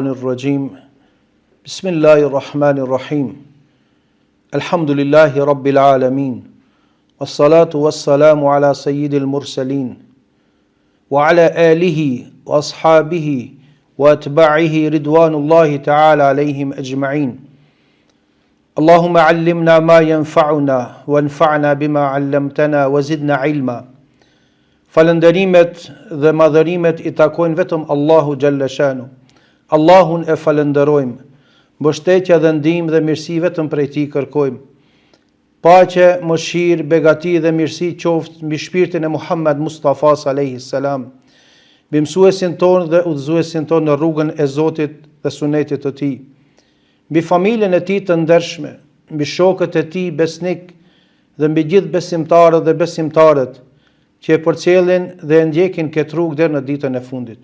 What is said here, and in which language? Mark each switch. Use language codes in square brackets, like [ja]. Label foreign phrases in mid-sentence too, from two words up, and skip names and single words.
[ar] الرجيم بسم الله الرحمن الرحيم الحمد لله رب العالمين والصلاة والسلام على سيد المرسلين وعلى آله وأصحابه وأتباعه رضوان الله تعالى عليهم أجمعين اللهم علمنا ما ينفعنا وانفعنا بما علمتنا وزدنا علما. [sq] Falënderimet dhe madhërimet I takojnë vetëm Allahu [ar] جل شأنه. [sq] Allahun e falënderojmë, mbështetja dhe ndihmë dhe mirësi vetëm prej Tij kërkojmë. Paqe, mëshirë, begati dhe mirësi qoftë mbi shpirtin e Muhammed Mustafa [ar] عليه السلام, [sq] mbi mësuesin tonë dhe udhëzuesin tonë në rrugën e Zotit dhe sunetit të Tij, mbi familjen e Tij të ndershme, mbi shokët e Tij besnik dhe mbi gjithë besimtarët dhe besimtarët që e përcjellin dhe e ndjekin këtë rrugë deri në ditën e fundit.